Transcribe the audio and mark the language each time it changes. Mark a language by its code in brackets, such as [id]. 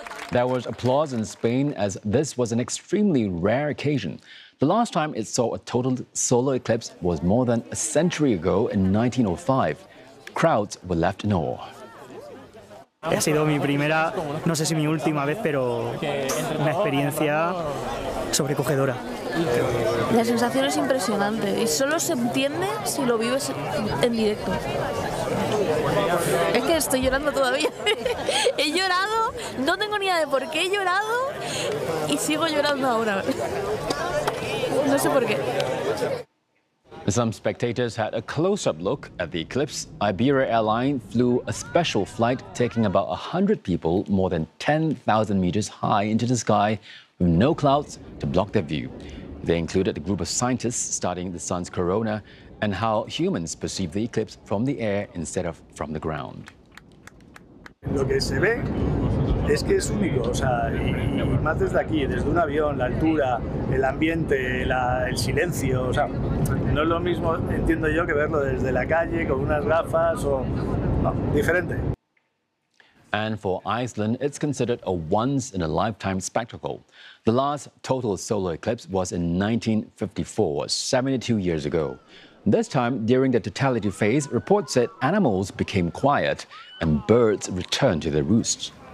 [en] There was applause in Spain as this was an extremely rare occasion. The last time it saw a total solar eclipse was more than a century ago in 1905. Crowds were left in awe. [es] Ha sido mi primera, no sé si mi última vez, pero una experiencia sobrecogedora. La sensación es impresionante y solo se entiende si lo vives en directo. Es que estoy llorando todavía. He llorado, no tengo ni idea de por qué he llorado y sigo llorando ahora. No sé por qué. [en] Some spectators had a close-up look at the eclipse. Iberia Airlines flew a special flight taking about 100 people more than 10,000 meters high into the sky with no clouds to block their view. They included a group of scientists studying the sun's corona and how humans perceive the eclipse from the air instead of from the ground. [es] Lo que se ve es que es único, o sea, y más desde aquí, desde un avión, la altura, el ambiente, el silencio, o sea, no es lo mismo, entiendo yo, que verlo desde la calle con unas gafas o no, diferente. [en] And for Iceland, it's considered a once-in-a-lifetime spectacle. The last total solar eclipse was in 1954, 72 years ago. This time, during the totality phase, reports said animals became quiet and birds returned to their roosts.